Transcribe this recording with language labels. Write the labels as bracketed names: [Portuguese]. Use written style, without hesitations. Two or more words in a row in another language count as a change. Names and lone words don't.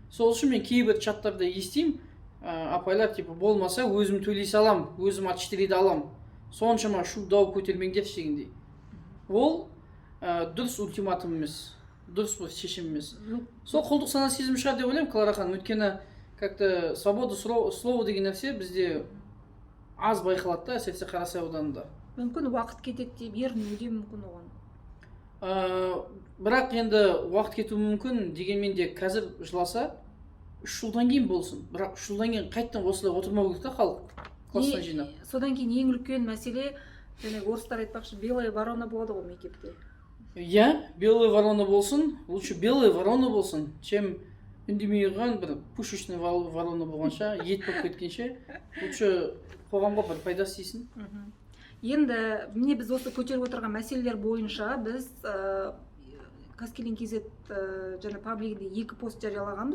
[Kazakh] Сол үшін мен кейбір чаттарда естимін, апайлар типа болмаса өзім төлей салам, өзім отчеттерді алам, соншама шу дау көтермеңдерші дегендей. Ол дұрыс ультиматум емес, дұрыс бір шешім емес. Сол құлдық сана сезім шығар деп ойлаймын, Клара ханым. Өйткені [Russian] как-то свобода слова [Kazakh] деген нәрсе бізде аз байқалады да, әсіресе Қарасай ауданында. Мүмкін уақыт кетеді деп ерінуі де мүмкін оған. Бірақ енді уақыт кетуі мүмкін, дегенмен де қазір жыласа 3 жылдан кейін болсын. Бірақ 3 жылдан кейін қайттан осылай отырмау керек та халық класстан жинап. Содан кейін ең үлкен мәселе, және орыстар айтпақшы, [Russian] белая ворона [Kazakh] болады ғой мектепте. Иә, [Russian] белая ворона [Kazakh] болсын, [Russian] лучше белая ворона [Kazakh] болсын, чем үндемей қалған бір [Russian] пушечный ворона [Kazakh] болғанша, ет болып кеткенше, лучше қоғамға бір пайдасы тисін. Енді міне біз осы көтеріп отырған мәселелер бойынша біз Қаскелең KZ және паблигінде 2 пост жариялағанбыз.